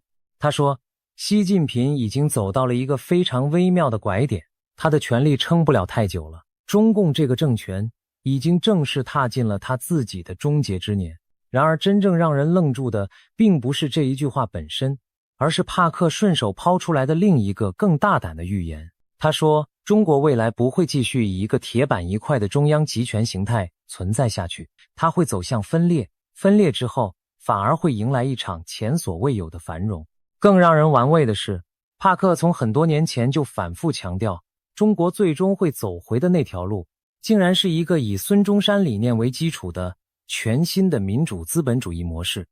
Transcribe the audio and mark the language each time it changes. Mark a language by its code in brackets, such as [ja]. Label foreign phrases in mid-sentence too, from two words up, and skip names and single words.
[zh] 他說，習近平已經走到了一個非常微妙的拐點，他的权力撐不了太久了。中共这個政權已經正式踏進了他自己的終結之年。然而真正讓人愣住的並不是這一句話本身，而是帕克順手拋出來的另一個更大膽的預言。他說，中國未來不會繼續以一個鐵板一塊的中央集權形態存在下去，它會走向分裂，分裂之後反而會迎來一場前所未有的繁榮。更讓人玩味的是，帕克從很多年前就反覆強調，中國最終會走回的那條路，竟然是一個以孫中山理念為基礎的全新的民主資本主義模式。